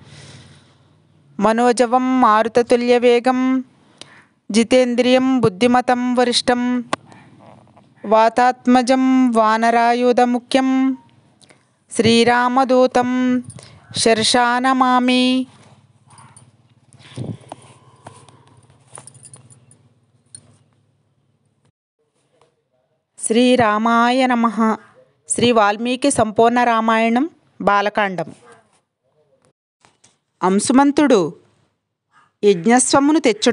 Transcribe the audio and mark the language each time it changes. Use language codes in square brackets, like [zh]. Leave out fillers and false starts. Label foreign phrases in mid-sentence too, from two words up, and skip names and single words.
[sa] मनोजवं मारुततुल्यवेगं जितेन्द्रियं बुद्धिमतं वरिष्ठं वातात्मजं वानरायुधमुख्यं श्रीरामदूतं शिरसा नमामि। శ్రీరామాయ నమః. [te] శ్రీ వాల్మీకి సంపూర్ణ రామాయణం బాలకాండం. అంశుమంతుడు యజ్ఞస్వమును తెచ్చుట.